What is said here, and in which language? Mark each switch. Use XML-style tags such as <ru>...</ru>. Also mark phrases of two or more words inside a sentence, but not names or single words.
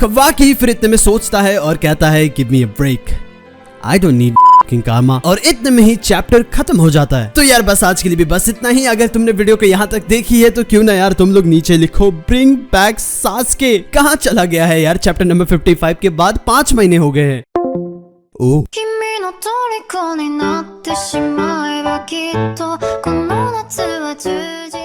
<hi>कवाकी फिर इतने में सोचता है और कहता है</hi> <en>give me a break, I don't need karma,</en> <hi>और इतने में ही चैप्टर खत्म हो जाता है। तो यार बस आज के लिए भी बस इतना ही। अगर तुमने वीडियो को यहाँ तक देखी है तो क्यों ना यार तुम लोग नीचे लिखो</hi> <en>bring back Sasuke.</en> <hi>कहाँ चला गया है यार चैप्टर नंबर 55 के बाद 5 महीने हो गए हैं। ओह</hi> <ja>君の虜になってしまえばきっとこの夏は充実</ja>